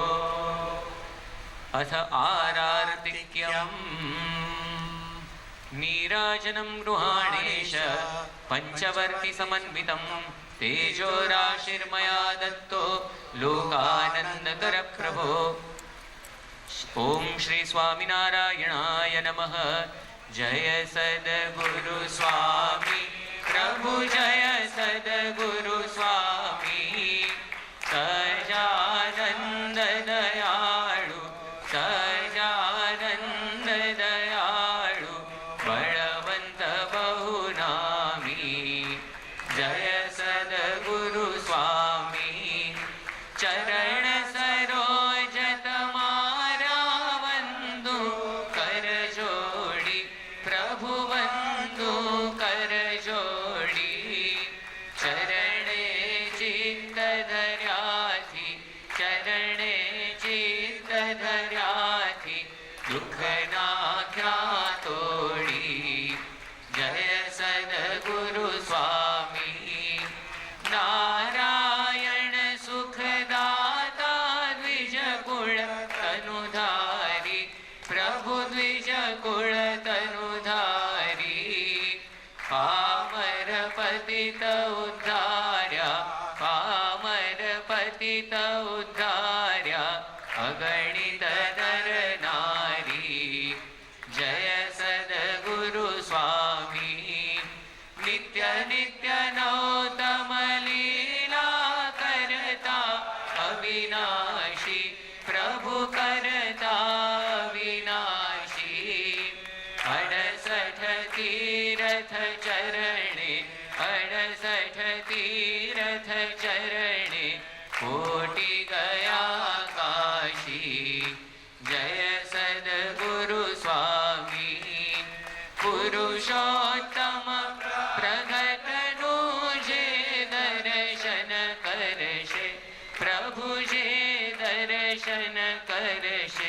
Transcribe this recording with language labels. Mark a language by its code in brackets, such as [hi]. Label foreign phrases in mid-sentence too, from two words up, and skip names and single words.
[sa] अथ आरार्तिक्यम् नीराजनं गृहाणेश पंचवर्ति समन्वितं तेजोराशिर्मया दत्तो लोकानन्दकर प्रभो। ओम श्री स्वामिनारायणाय नमः। [gu] જય સદ્ગુરુ સ્વામી પ્રભુ જય સદ્ગુરુ સ્વામી। સજાનંદ દયાળુ સજાનંદ દયાળુ બળવંત બહુનામી। જય સદ્ગુરુ સ્વામી। ચરણ સરોજ તમારા વંદુ કર જોડી પ્રભુ વંદુ કર જોડી। ચરણે ચિત્ત ધર્યાથી ચરણે ચિત્ત ધર્યાથી દુખ નાખ્યા તોડી। જય સદ્ગુરુ સ્વામી। નારાયણ સુખદાતા દ્વિજ કુળ તનુધારી પ્રભુ દ્વિજ કુળ તનુધારી। પામર પતિત ઉદ્ધાર્યા પામર પતિત ઉદ્ધાર્યા અગણિત નર નારી। જય સદ્ગુરુ સ્વામી। નિત્ય નિત્ય નૌતમ લીલા કરતા અવિનાશી પ્રભુ કરતા અવિનાશી। 68 તીરથ ચરણે 68 તીરથ ચરણે કોટિ ગયા કાશી। જય સદ્ગુરુ સ્વામી। પુરુષોત્તમ પ્રગટ જે દર્શન કરશે પ્રભુ જે દર્શન કરશે।